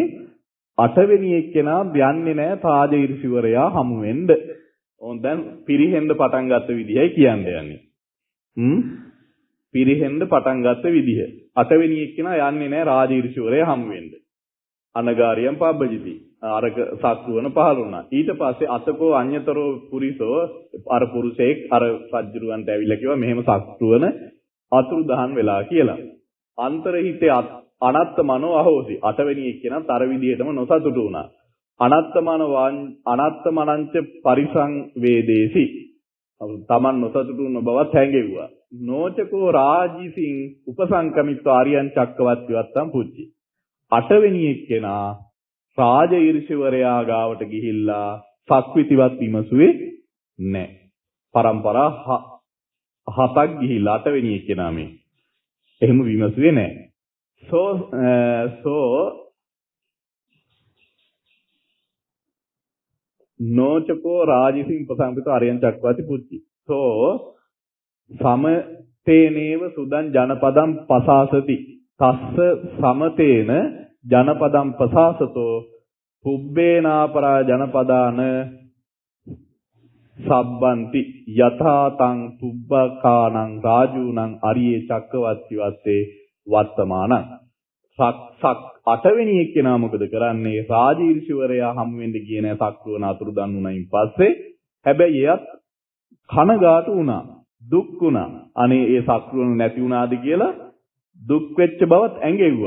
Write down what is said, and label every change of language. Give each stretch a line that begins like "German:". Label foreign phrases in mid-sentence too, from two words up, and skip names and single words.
Sinhala: අටවෙනි එක්කෙනා යන්නේ නැහැ රාජීර්ෂිවරයා හමු වෙන්න. ඕන් දැන් පිරිහෙන්න පටන් ගත්ත විදිහයි කියන්න යන්නේ. පිරිහෙන්න පටන් ගත්ත විදිහ. අටවෙනි එක්කෙනා යන්නේ නැහැ රාජීර්ෂිවරයා හමු වෙන්න.
Pali: අනගාරියම් පබ්බජිති
Sinhala: අරක සක්රුවන පහළ වුණා. ඊට පස්සේ
Pali: අතකෝ අඤ්‍යතරෝ පුරිසෝ
Sinhala: අර පුරුෂයෙක් අර රජුරවන්ට ඇවිල්ලා කිව්වා මෙහෙම සක්රුවන අතුරුදහන් වෙලා කියලා.
Pali: අන්තරහිතේ අනත්තමනෝ අහෝසි.
Sinhala: අටවෙනි එක්කෙනාත් අර විදිහටම නොසතුටු වුණා.
Pali: අනත්තමනංච පරිසං වේදේසි.
Sinhala: තමන් නොසතුටු වුණ බවත් හැඟෙව්වා.
Pali: නෝචකෝ රාජිසින් උපසංකමිත්ව ආර්යයන් චක්කවත් විවත්තම් පුච්චි.
Sinhala: අටවෙනි එක්කෙනා රාජ ඊර්ෂ්‍යවරයා ගාවට ගිහිල්ලා සක්විතිවත් විමසුවේ නැහැ. පරම්පරා 7ක් ගිහිල්ලා අටවෙනි එක්කෙනා මේ. එහෙම විමසුවේ නැහැ.
Pali: සෝ නෝචකෝ රාජිසින් උපසංකමිත ආර්යයන් චක්කවති පුච්චි. සෝ සමතේනේව සුදං ජනපදම් පසාසති. තස්ස සමතේන ජනපදම් පසාසතෝ පුබ්බේනාපරා ජනපදාන සබ්බන්ති යථාතං පුබ්බකානං රාජූනං අරියේ චක්කවත්ති වත්තේ වත්තමානං.
Sinhala: අටවෙනි එක්කෙනා මොකද කරන්නේ? රාජීර්ෂිවරයා හමු වෙන්න ගියේ නෑ සක්රුවන අතුරුදන් වුණයින් පස්සේ. හැබැයි එයත් කනගාටු වුණා, දුක් වුණා. අනේ ඒ සක්රුවන නැති වුණාද කියලා දුක් වෙච්ච බවත් ඇඟෙව්වා.